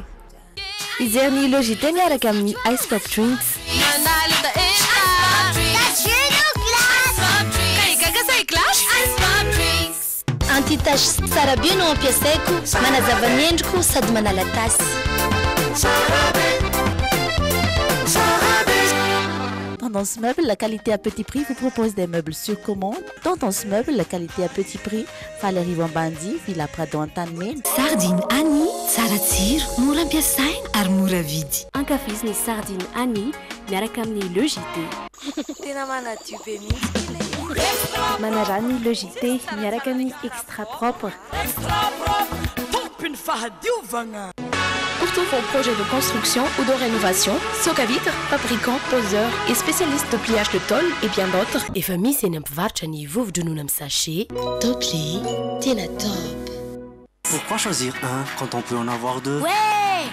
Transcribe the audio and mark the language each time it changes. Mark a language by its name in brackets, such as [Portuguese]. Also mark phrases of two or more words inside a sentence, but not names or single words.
[Malagasy] Izy ny Logité miaraka amin'ny Ice Pop Drinks. Anti-tache tsara be no ampiasaiko, manazava ny endriko sady manala tasy. [French] Tendance Meuble, la qualité à petit prix vous propose des meubles sur commande. Tendance Meuble, la qualité à petit prix. Valérie Vambandi, Villa Prado Antanmen. [Malagasy] Sardine Annie, tsara tsiro, mora ampiasaina ary mora vidy. Ankafiziny sardine Annie, miaraka amin'ny Logité. Tena manadio be mihitsy. Manarany Logité, miaraka amin'ny Extra Propre. Extra Propre, tompiny fahadiovagna. [French] Pour tous vos projets de construction ou de rénovation, Socavitre, fabricant, poseur et spécialiste de pliage de tôle et bien d'autres. Et famille, c'est un [Malagasy] mpivarotra ny vovo-dronoina amin'ny sachet. Topli, tena top. [French] Pourquoi choisir un quand on peut en avoir deux? Ouais!